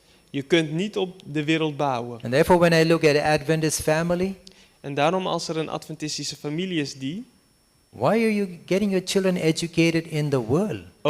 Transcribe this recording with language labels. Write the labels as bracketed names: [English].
[Dutch] Je kunt niet op de wereld bouwen. [English] And therefore, when I look at the Adventist family, [Dutch] En daarom als er een Adventistische familie is [English] why are you getting your children educated in the world?